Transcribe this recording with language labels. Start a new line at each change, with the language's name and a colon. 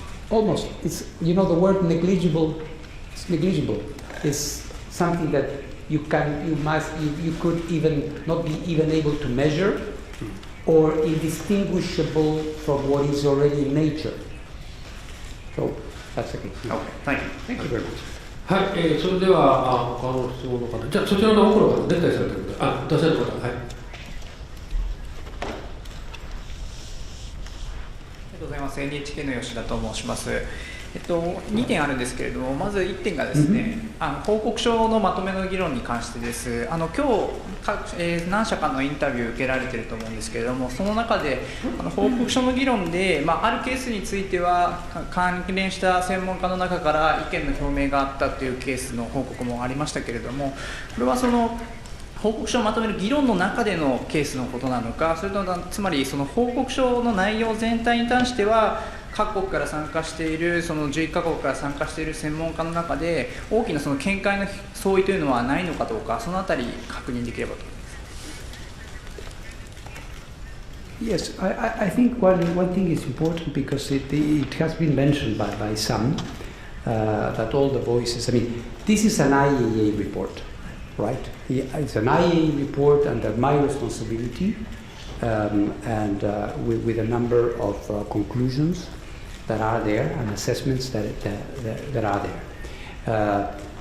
English: Almost. It's, the word negligible. It's negligible. It's something that you could even not be even able to measure, or indistinguishable from what is already in nature. So that's the case. Okay, thank you. Thank you very much.
Japanese: はい、それでは他の質問の方、じゃあそちらの奥の方、出たりされてる方、出される方、はい。ありがとうございます。 NHK の吉田と申します。2点あるんですけれども、まず1点がですね、報告書のまとめの議論に関してです。今日何社かのインタビューを受けられていると思うんですけれども、その中で報告書の議論で、あるケースについては関連した専門家の中から意見の表明があったというケースの報告もありましたけれども、これは報告書をまとめる議論の中でのケースのことなのか、それともつまりその報告書の内容全体に関しては各国から参加しているその11カ国から参加している専門家の中で大きなその見解の相違というのはないのかどうか、そのあたり確認できればと思います。
English: Yes, I think one thing is important because it has been mentioned by some that all the voices, this is an IAEA report, right? It's an IAEA report under my responsibility and with a number of conclusions that are there and assessments that are there.